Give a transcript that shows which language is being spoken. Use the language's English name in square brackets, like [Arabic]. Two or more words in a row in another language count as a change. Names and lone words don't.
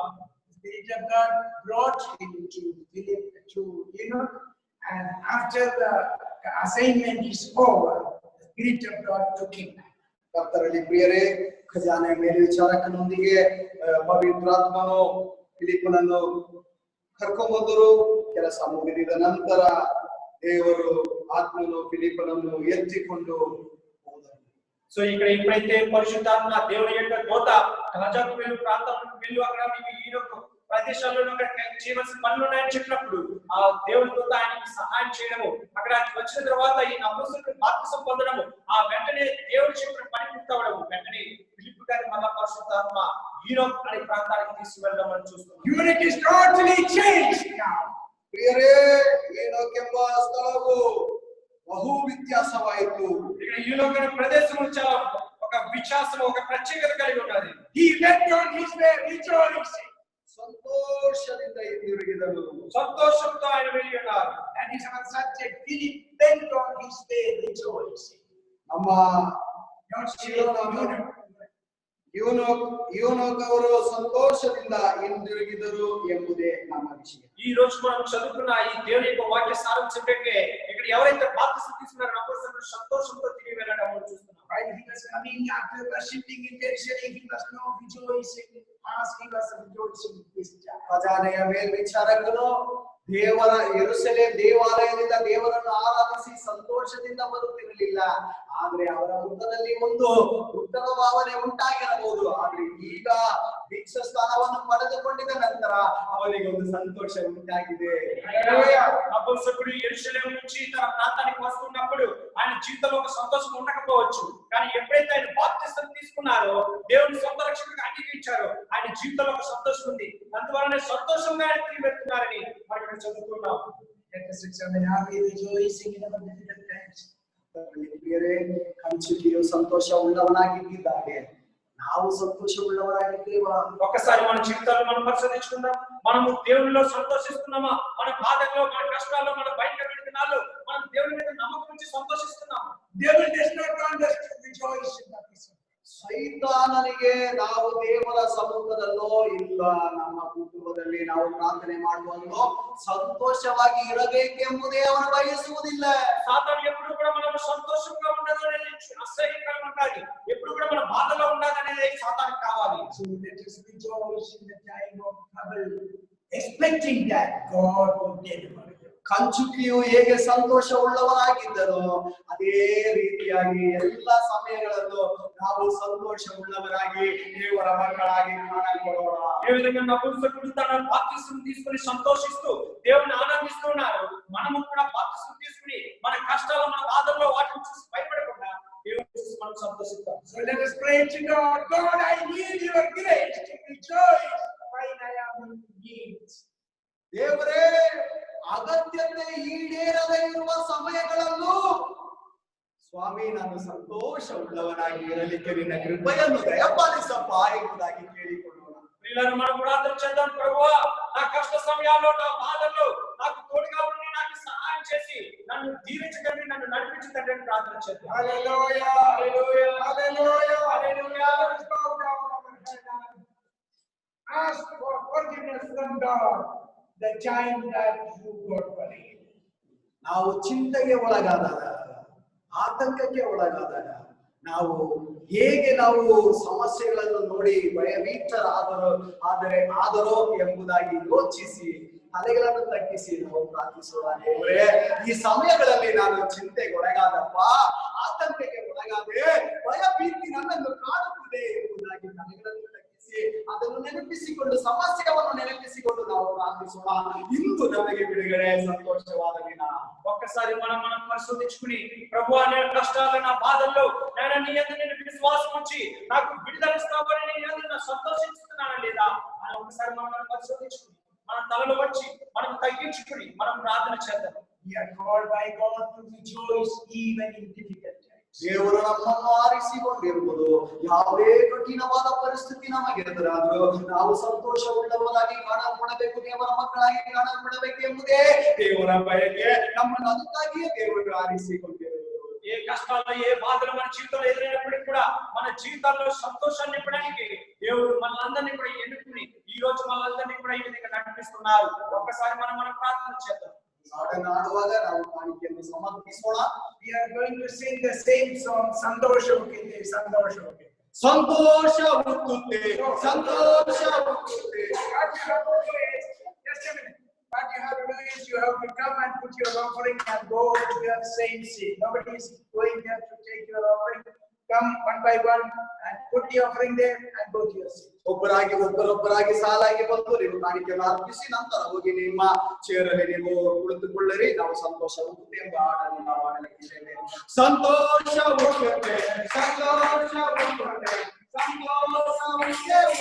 [English] The Spirit of God brought him to Philip, to Enoch, and after the assignment is over, the Spirit of God took him back. [Kannada] ಕರ್ತರಲ್ಲಿ ಪ್ರಿಯರೇ, ಖಜಾನೆ ಮೇಲ್ವಿಚಾರಕನೊಂದಿಗೆ ಪವಿತ್ರಾತ್ಮನು ಫಿಲಿಪ್ಪನನ್ನು ಕರ್ಕೊಂಡ್ಬಂದರು. ಕೆಲಸ ಮುಗಿದ ನಂತರ ದೇವರು ಆತ್ಮನು ಫಿಲಿಪ್ಪನನ್ನು ఎత్తిಕೊಂಡು ಹೋದನು. [Telugu] సో ఇక్కడ ఎప్పుడైతే పరిశుద్ధాత్మ దేవుని యొక్క దూత గజకు వెళ్ళు ప్రాంతానికి వెళ్ళు అక్కడ మీకు ఈ యొక్క ప్రదేశాల్లో చేయవలసిన పనులు ఉన్నాయని చెప్పినప్పుడు ఆ దేవుని దూత ఆయనకి సహాయం చేయడము, అక్కడ వచ్చిన తర్వాత ఈ అపోస్తలుడు బాప్తిసం పొందడము, ఆ వెంటనే దేవుడు చెప్పిన పని పూర్తవడము, వెంటనే ఫిలిప్పు గారిని మళ్ళా పరిశుద్ధాత్మ యూరోప్ అనే ప్రాంతానికి తీసుకువెళ్ళడం మనం చూస్తున్నాం. [English] Unit is totally changed now. [Kannada] ಪ್ರಿಯರೇ, ಏನೋಕೆಂಬ ಸ್ಥಳವು ಬಹು ವ್ಯತ್ಯಾಸವಾಯಿತು. [Telugu] ఇక్కడ యూరోప్ అనే ప్రదేశం చాలా ఒక విశ్వాసం, ఒక ప్రత్యేకత కలిగి ఉన్నది. [English] He went on his way rejoicing. [Kannada] ಸಂತೋಷದಿಂದ ಹಿಂದಿರುಗಿದನು. [Telugu] సంతోషంతో ఆయన వెళ్ళి ఉన్నారు. [English] And it's our subject. Philip went on his way rejoicing. [Kannada] ನಮ್ಮ [English] Not [Kannada] ಯೂನೋಕವರು ಸಂತೋಷದಿಂದ ಹಿಂದಿರುಗಿದರು ಎಂಬುದೇ ನಮ್ಮ ವಿಷಯ. [Telugu] ఈ రోజు మనం చదువుకున్న ఈ దేవుని యొక్క వాక్య సారాంశం ఏంటంటే, ఇక్కడ ఎవరైతే బాప్తిసం తీసుకున్నారో అపోస్తలులు సంతోషంతో తిరిగి వెళ్ళడం మనం చూస్తున్నాం. [English] while he was coming after worshipping in Jerusalem, he was not rejoicing as he was rejoicing this time. [Kannada] ಖಜಾನೆಯ ಮೇಲ್ವಿಚಾರಕನು ದೇವರ ಯೆರೂಸಲೇಮ್ ದೇವಾಲಯದಿಂದ ದೇವರನ್ನು ಆರಾಧಿಸಿ ಸಂತೋಷದಿಂದ ಬರುತ್ತಿರಲಿಲ್ಲ. ಆದ್ರೆ ಅವರ ಮುಖದಲ್ಲಿ ಒಂದು ಉತ್ತರ ಭಾವನೆ ಉಂಟಾಗಿರಬಹುದು. ಆದ್ರೆ ಈಗ ದೀಕ್ಷಾ ಸ್ಥಾನವನ್ನು ಪಡೆದುಕೊಂಡಿದ ನಂತರ ಅವನಿಗೆ ಒಂದು ಸಂತೋಷ ಉಂಟಾಗಿದೆ. [Telugu] అపోస్తలుడు యెరూషలేము నుంచి తన ప్రాంతానికి వస్తున్నప్పుడు ఆయన జీవితంలో ఒక సంతోషం ఉండకపోవచ్చు, కానీ ఎప్పుడైతే ఆయన బాప్తిసం తీసుకున్నారో, దేవుని సొంత రక్షకుడిగా అంగీకరించారో, ఆయన జీవితంలో ఒక సంతోషం ఉంది. అందువలనే సంతోషంగా ఆయన తిరిగి వెళ్తున్నారని మనం ఇక్కడ చదువుకున్నాం. [English] Let us examine, are we rejoicing in our difficult times? [Kannada] ಪ್ರಿಯರೇ, ಕಂಚುಕಿಯು ಸಂತೋಷ ಉಳ್ಳವನಾಗಿದ್ದಾಗೆ ನಾವು ಸಂತೋಷ ಉಳ್ಳವರಾಗಿದ್ದೇವಾ? [Telugu] ఒక్కసారి మన జీవితాల్లో మనం పరిశోధించుకుందాం. మనము దేవునిలో సంతోషిస్తున్నామా? మన బాధల్లో, మన కష్టాల్లో, మన భయంకరమైన దినాల్లో మనం దేవుని మీద నమ్మకం ఉంచి సంతోషిస్తున్నామా? [English] Devil does not want us to rejoice in the presence. [Kannada] ಸೈತಾನನಿಗೆ ನಾವು ದೇವರ ಸಮ್ಮುಖದಲ್ಲೋ ಇಲ್ಲ ನಮ್ಮ ಕುಟುಂಬದಲ್ಲಿ ನಾವು ಪ್ರಾರ್ಥನೆ ಮಾಡುವಲ್ಲೋ ಸಂತೋಷವಾಗಿ ಇರಬೇಕೆಂಬುದೇ ಅವನು ಬಯಸುವುದಿಲ್ಲ. [Telugu] సాతాను ఎప్పుడు కూడా మనం సంతోషంగా ఉండాలనేది అసహ్యకరంగా ఉండాలి. ఎప్పుడు కూడా మన బాధలో ఉండాలనేది సాతానికి కావాలి. [English] So let us rejoice in the time of trouble, expecting that God will deliver. [Kannada] ಕಂಚುಕಿಯು ಹೇಗೆ ಸಂತೋಷ ಉಳ್ಳವರಾಗಿದ್ದನೋ ಅದೇ ರೀತಿಯಾಗಿ ಎಲ್ಲ ಸಮಯಗಳಲ್ಲೂ ನಾವು ಸಂತೋಷ ಉಳ್ಳವರಾಗಿ ದೇವರ ಮಕ್ಕಳಾಗಿ ಕಾಣಲ್ಪಡೋಣ. [Telugu] ఏ విధంగా నపుంసకుడు తన బాప్తిసం తీసుకుని సంతోషిస్తూ దేవుని ఆనందిస్తున్నారు, మనము కూడా బాప్తిసం తీసుకుని మన కష్టాలు, మన బాధల్లో వాటిని చూసి భయపడకుండా దేవుని చూసి మనం సంతోషిద్దాం. [English] So let us pray to God. God, I need your grace to rejoice while I am in need. [Kannada] ದೇವರೇ, ಅಗತ್ಯತೆ ಈಡೇರದೇ ಇರುವ ಸಮಯಗಳಲ್ಲೂ ಸ್ವಾಮಿ ನಾನು ಸಂತೋಷ ಉಳ್ಳವನಾಗಿ ಇರಲಿಕ್ಕೆ ನಿನ್ನ ಕೃಪೆಯನ್ನು ದಯಪಾಲಿಸಪ್ಪ ಎಂಬುದಾಗಿ ಕೇಳಿಕೊಳ್ಳೋಣ. [Telugu] ప్రియులారా, మనం ప్రార్థన చేద్దాం. ప్రభువా, నా కష్ట సమయాల్లో, నా బాధల్లో నాకు తోడుగా ఉండి నాకు సహాయం చేసి నన్ను దీవించకండి, నన్ను నడిపించకండి అని ప్రార్థన చేద్దాం. [English] Hallelujah. [Telugu] హల్లెలూయా, [English] Hallelujah. [Telugu] హల్లెలూయా. [English] Let us bow down our head and ask for forgiveness from God the time that you got worried. [Kannada] ನಾವು ಚಿಂತೆಗೆ ಒಳಗಾದಾಗ, ಆತಂಕಕ್ಕೆ ಒಳಗಾದಾಗ, ನಾವು ಹೇಗೆ ನಾವು ಸಮಸ್ಯೆಗಳನ್ನು ನೋಡಿ ಭಯಭೀತರಾದರೋ ಎಂಬುದಾಗಿ ಯೋಚಿಸಿ ತಲೆಗಳನ್ನು ತಗ್ಗಿಸಿ ನಾವು ಪ್ರಾರ್ಥಿಸೋಣ. ದೇವರೇ, ಈ ಸಮಯಗಳಲ್ಲಿ ನಾನು ಚಿಂತೆಗೆ ಒಳಗಾದಪ್ಪ, ಆತಂಕಕ್ಕೆ ಒಳಗಾದೆ, ಭಯಭೀತಿ ನನ್ನನ್ನು ಕಾಡುತ್ತಿದೆ ಎಂಬುದಾಗಿ ತಲೆಗಳನ್ನು ತಗ್ಗಿಸಿ ಅದನ್ನು ನೆನಪಿಸಿಕೊಂಡು, ಸಮಸ್ಯೆಯನ್ನು ನೆನಪಿಸಿಕೊಂಡು ನಾವು ಪ್ರಾರ್ಥಿಸೋಣ. ಇಂದು ನಮಗೆ ಬಿಡುಗಡೆ, ಸಂತೋಷವಾದ ದಿನ. [Telugu] ఒక్కసారి మనం పరిశోధించుకుని, ప్రభువా, నేను కష్టాలు, నా బాధల్లో నేను నీ యందు నేను విశ్వాసం ఉంచి నాకు విడుదల ఇస్తావని నీ యందు నేను సంతోషిస్తున్నానా లేదా అని ఒకసారి మనం పరిశోధించుకుని, మన తలలో వచ్చి మనం తగ్గించుకుని మనం ప్రార్థన చేద్దాం. [English] We are called by God to rejoice even in difficult times. [Kannada] ದೇವರು ನಮ್ಮನ್ನು ಆರಿಸಿಕೊಂಡಿರುವುದು ಯಾವುದೇ ಕಠಿಣವಾದ ಪರಿಸ್ಥಿತಿ ನಮಗೆ ಎದುರಾದರೂ ನಾವು ಸಂತೋಷ ಉಳ್ಳವರಾಗಿ ಕಾಣಲ್ಪಡಬೇಕು, ದೇವರ ಮಕ್ಕಳಾಗಿ ಕಾಣಲ್ಪಡಬೇಕು ಎಂಬುದೇ ದೇವರ ಬಯಕೆ. ನಮ್ಮನ್ನು ಅದಕ್ಕಾಗಿಯೇ ದೇವರು ಆರಿಸಿಕೊಂಡಿರುವುದು. [Telugu] ఏ కష్టాల్లో, ఏ బాధలు మన జీవితంలో ఎదురైనప్పటికీ కూడా మన జీవితాల్లో సంతోషాన్ని నింపడానికి దేవుడు మనందరినీ కూడా ఎన్నుకుని ఈ రోజు మనందరినీ కూడా ఈ విధంగా నడిపిస్తున్నారు. ఒక్కసారి మనం ప్రార్థన చేద్దాం. [Kannada] ಹಾಡನ್ನು ಆಡುವಾಗ ನಾವು ಕಾಣಿಕೆಯನ್ನು ಸಮರ್ಪಿಸೋಣ. ಈ [English] We are going to sing the same song, [Kannada] ಸಂತೋಷ ಉಕ್ಕಿತೆ, ಸಂತೋಷ ಉಕ್ಕಿತೆ. ಸಂತೋಷ ಹುಟ್ಟುತ್ತೆ, ಸಂತೋಷ ಹುಟ್ಟುತ್ತೆ. [English] What you have to do is, just a minute. What you have to do is, you have to come and put your offering and go to your same seat. Nobody is going there to take your offering. Come one by one and put the offering there and go to your seat. [Kannada] ಒಬ್ಬರೊಬ್ಬರಾಗಿ ಸಾಲಾಗಿ ಬಂದು ನೀವು ಕಾಣಿಕೆಯನ್ನು ಅರ್ಪಿಸಿ ನಂತರ ಹೋಗಿ ನಿಮ್ಮ ಚೇರಲ್ಲಿ ನೀವು ಕುಳಿತುಕೊಳ್ಳಿರಿ. ನಾವು ಸಂತೋಷ ಹುಟ್ಟುತ್ತೆ ಎಂಬ ಹಾಡನ್ನು ನಾವು ಹಾಡಲಿಕ್ಕಿದ್ದೇವೆ. ಸಂತೋಷ ಹುಟ್ಟುತ್ತೆ, ಸಂತೋಷ ಹುಟ್ಟುತ್ತೆ, ಸಂತೋಷ ಹುಟ್ಟುತ್ತೆ.